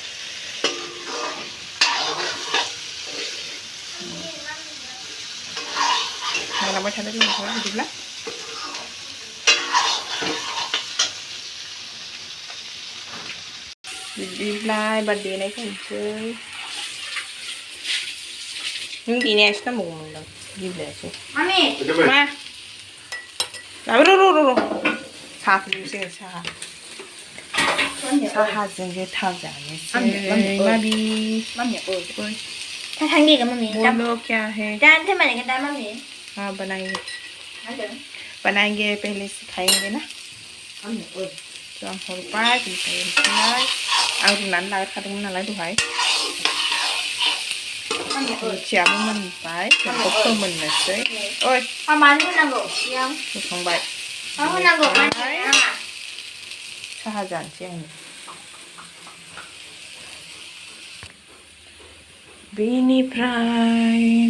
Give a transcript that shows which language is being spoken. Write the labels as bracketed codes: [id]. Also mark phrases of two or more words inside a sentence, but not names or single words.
[brx] नायलांबाय थादो लोगोफोर बिदिब्ला एबार देनायखौ होनोसै नों देनायासो नांबावगौमोनदां गेब्लेयासै मा र' साहा फुदुंसै साहाजों गोथाव जानोसै [hi] ठंडी का मम्मी बोलो क्या है जानते मैंने कहा मम्मी हाँ बनाएंगे पहले सिखाएंगे ना तो हम [brx] हरबाय बिनिफ्राय आं रुनानै लाग्रोखादोंमोन नालाय दहाय रुटियाबो मोनबाय बेखौ फोमोननोसै ओइ मानो होनांगौ होखांबाय साहा जानोसै आङो बेनिफ्राय